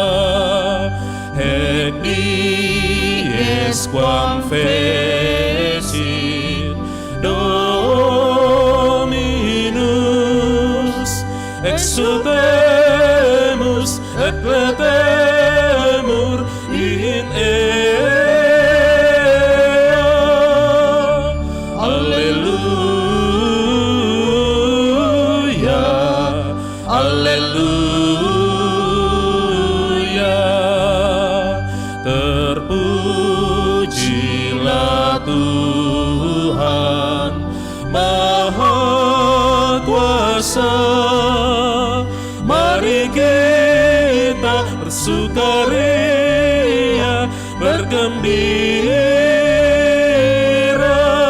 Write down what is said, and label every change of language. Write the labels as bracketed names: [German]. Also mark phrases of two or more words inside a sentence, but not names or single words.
[Latin] Ec dies quam fecit Dominus, exultemus et laetemur in ea. Alleluia, alleluia. [Indonesian] Terpujilah Tuhan Maha Kuasa. Mari kita bersukaria, bergembira.